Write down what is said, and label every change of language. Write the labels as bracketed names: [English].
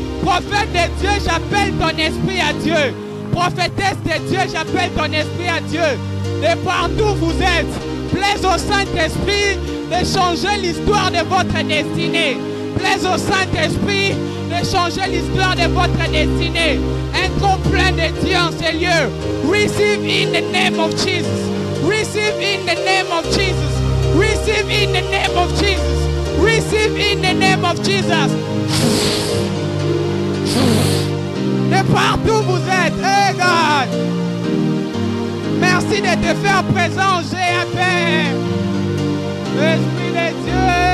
[French] Prophète de Dieu, j'appelle ton esprit à Dieu. Prophétesse de Dieu, j'appelle ton esprit à Dieu. De partout vous êtes, plaise au Saint-Esprit de changer l'histoire de votre destinée. Plaise au Saint-Esprit de changer l'histoire de votre destinée. Un trop plein de Dieu en ces lieux. [English] Receive in the name of Jesus. Receive in the name of Jesus. Receive in the name of Jesus. Receive in the name of Jesus. [French] De partout vous êtes, [English] hey God. [French] Merci de te faire présent, GAP. Esprit de Dieu.